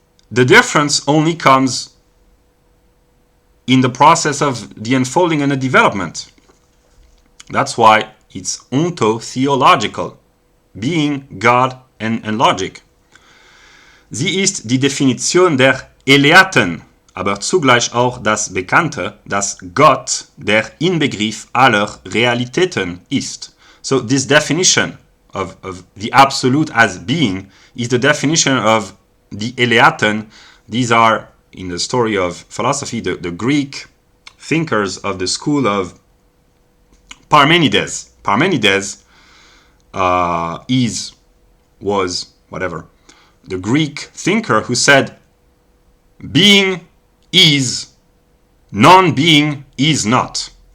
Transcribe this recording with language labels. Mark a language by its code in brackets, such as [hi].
[en] The difference only comes in the process of the unfolding and the development. That's why it's onto-theo-logical, being, God and logic. [de] Sie ist die Definition der Eleaten, aber zugleich auch das Bekannte, dass Gott der Inbegriff aller Realitäten ist. [en] So this definition of the Absolute as being is the definition of the Eleaten. These are, in the story of philosophy, the Greek thinkers of the school of Parmenides. Parmenides was the Greek thinker who said, being is, non-being is not.